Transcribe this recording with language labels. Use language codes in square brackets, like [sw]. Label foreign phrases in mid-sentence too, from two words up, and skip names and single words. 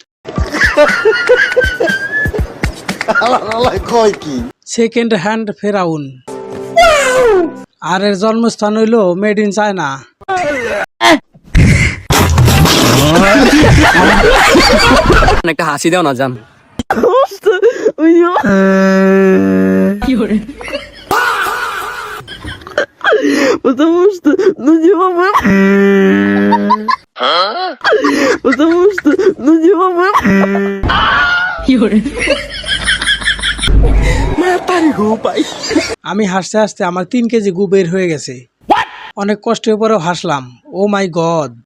[bn] কয় কি [en] second hand [bn] ফেরাউন। আর এর জন্মস্থান হইল [en] made in China. [bn] একটা হাসি দাও না জান। [ru] Потому что, ну не могу. Потому что, ну не могу. [bn] আমি হাসতে হাসতে আমার 3 কেজি গু বের হয়ে গেছে। অনেক কষ্টের পরেও হাসলাম। [en] Oh my god.